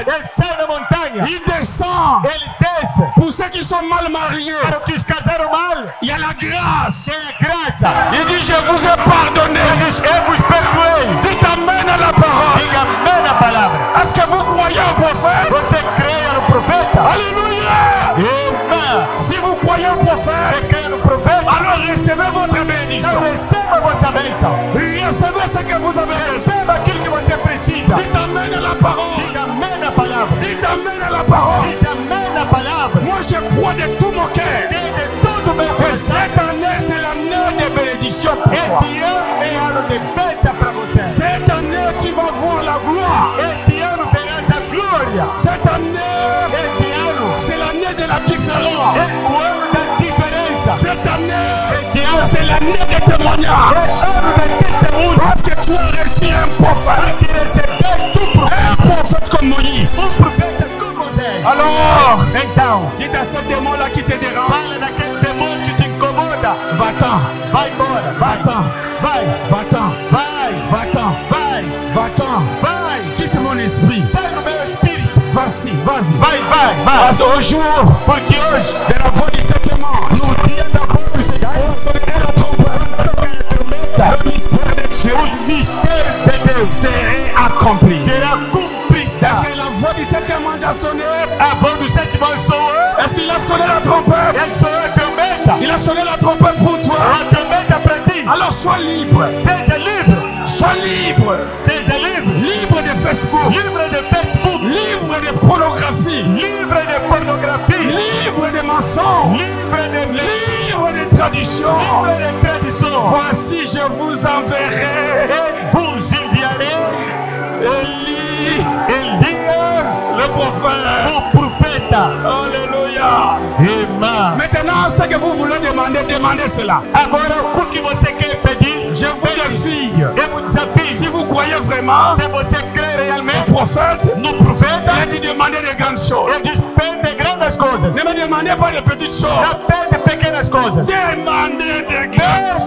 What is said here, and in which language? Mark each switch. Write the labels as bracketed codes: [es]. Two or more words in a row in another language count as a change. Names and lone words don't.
[pt] Ele sai na montanha. [fr] Il descend. [pt] Ele desce. [fr] Pour ceux qui sont mal mariés, [pt] Para os que casaram mal, [fr] il y a la grâce. [pt] tem a graça. [fr] Il dit, je vous ai pardonné. [pt] Ele diz, eu vos perdoei. [fr] Dites amen à la parole. [pt] Diga amém na palavra. [fr] Est-ce que vous croyez au prophète? [pt] Você creia no profeta? [fr] Alléluia. [pt] Amém. [fr] Si vous croyez au prophète, [pt] Você crê no profeta? [fr] alors recevez votre bénédiction. [pt] Então receba a vossa bênção. [fr] Recevez ce que vous avez reçu. [pt] Receba aquilo que você precisa. [fr] Dites amen à la parole. [pt] Diga amém na palavra. [fr] Dites amen à la parole. [pt] Diz amém na palavra. [fr] Moi, je crois de tout mon cœur [pt] Tem de todo o meu [fr] que [pt] coração. [fr] cette année, c'est l'année de bénédiction pour toi. [pt] Este ano é ano de bênção para você. [fr] Cette année, tu vas voir la gloire. [pt] Este ano verás a glória. [fr] Cette année, [pt] Este ano [fr] c'est l'année de la différence. [pt] é o ano da diferença. [fr] Cette année, [pt] Este ano [fr] c'est l'année des [pt] é [fr] témoignages. [pt] ano da testemunho. [fr] Parce que tu as reçu un prophète. [pt] Que recebeste [fr] Un prophète comme Moïse. [pt] profeta como Moisés. [fr] Alors, [pt] Então, [fr] dis à ce démon-là qui te dérange, [pt] fala daquele demônio que te incomoda. [fr] va-t'en, [pt] Vai embora. Vai. [fr] va-t'en, [pt] Vai. [fr] va-t'en, [pt] Vai. [fr] va-t'en, [pt] Vai. [fr] va-t'en. [pt] Vai. [fr] Quitte mon esprit. [pt] Sai do meu espírito. [fr] Vas-y, vas-y. [pt] Vai. [fr] Parce qu'au jour [pt] Porque hoje, [fr] de la voix du septième [pt] no dia da boa do Senhor, [fr] sonnerait la trompette. Le mystère de Dieu [pt] os mistérios de Deus [fr] serait accompli. [pt] será cumprida. [fr] Est-ce que la voix du septième ange a sonné? [pt] A voz do sétimo anjo soou. [fr] Est-ce qu'il a sonné la trompette? [pt] Ele soou a trombeta. [fr] Il a sonné la trompette pour toi. [pt] A trombeta para ti. [fr] Alors sois libre. [pt] Seja livre. [fr] Sois libre. [pt] Seja livre. [fr] Libre de Facebook. [pt] Livre de Facebook. [fr] Libre de pornographie. [pt] Livre de pornografia. [fr] Libre de mensonges. [pt] Livre de [fr] Libre de traditions. [pt] livre de tradição. [fr] Voici, je vous enverrai [pt] E vos enviarei Elias, [fr] le prophète. [pt] o profeta. [fr] Alléluia. [pt] Irmã. [fr] Maintenant, ce que vous voulez demander, demandez cela. [pt] Agora, o que você quer pedir? [fr] Je vous défie. [pt] Eu vos desafio. [fr] Si vous croyez vraiment [pt] Se você crê [fr] au [pt] realmente [fr] prophète, [pt] no profeta, [fr] il a dit demander de grandes choses. [pt] ele diz: pede grandes coisas. [fr] Ne me demandez pas de petites choses. [pt] Não pede pequenas coisas. [fr] Demandez de grandes.